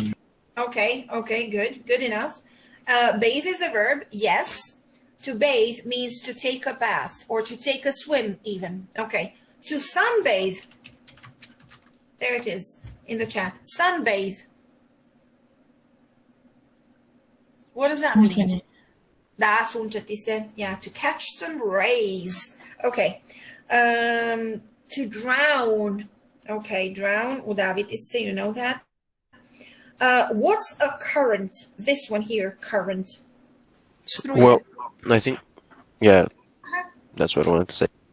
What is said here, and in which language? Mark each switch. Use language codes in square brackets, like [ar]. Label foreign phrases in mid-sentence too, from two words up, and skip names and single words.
[en] Okay, good enough. Bathe is a verb, yes. To bathe means to take a bath or to take a swim even. Okay, to sunbathe. There it is in the chat. Sunbathe. What does that mean? [hr] Da sunčati se. [en] Yeah, to catch some rays. Okay. To drown. Okay, drown. [hr] Udaviti se, [en] you know that. What's a current? This one here, current. Well, I think, yeah, that's what I wanted to say.